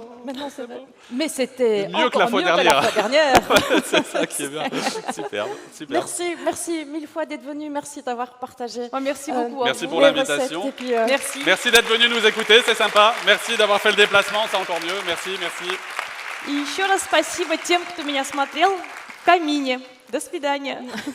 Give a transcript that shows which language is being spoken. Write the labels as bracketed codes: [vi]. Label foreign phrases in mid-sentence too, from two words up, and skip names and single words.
[fr] Maintenant, c'est vrai. Mais c'était Mieux que la encore fois mieux que dernière. la fois dernière. C'est ça qui est bien. Superbe, superbe. Merci mille fois d'être venu. Merci d'avoir partagé. Merci beaucoup. Merci à pour vous. les l'invitation. recettes. Et puis, Merci. Merci d'être venu nous écouter, c'est sympa. Merci d'avoir fait le déplacement, c'est encore mieux. Merci, merci. [ru] И еще раз спасибо тем, кто меня смотрел в камине. До свидания.